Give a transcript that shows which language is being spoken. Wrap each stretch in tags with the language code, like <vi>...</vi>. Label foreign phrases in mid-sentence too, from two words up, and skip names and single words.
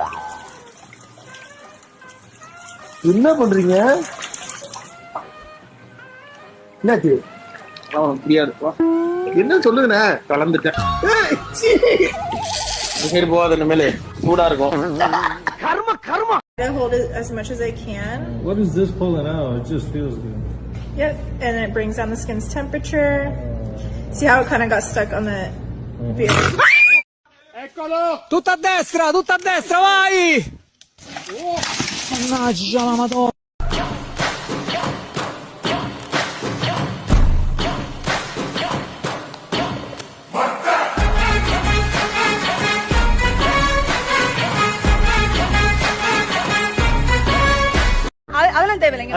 <ta>என்ன பண்றீங்க? என்னாச்சு? ஃப்ரீயா இருக்கும். என்ன சொல்லுங்கண்ணே? கலந்துட்டேன். சரி போகாத இனிமேல் சூடா இருக்கும்.</ta> <en>I hold it as much as I can. What is this pulling out? It just feels good. Yep, and it brings down the skin's temperature. See how it kind of got stuck on the beard?</en> <it>Tutto a destra, vai! Mannaggia la madonna.</it> <ta>அதெல்லாம் தேவையில்லைங்க.</ta>